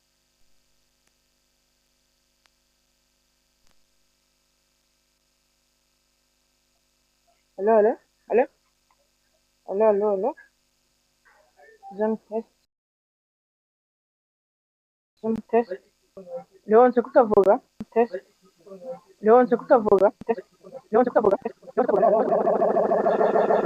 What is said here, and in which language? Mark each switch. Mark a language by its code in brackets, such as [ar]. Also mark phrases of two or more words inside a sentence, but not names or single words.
[en] Hello, hello, hello, hello, hello, hello. Zoom test, zoom test. [rn] Leonce kutavuga, test. Leonce kutavuga, test. Leonce kutavuga, test. Leonce kutavuga.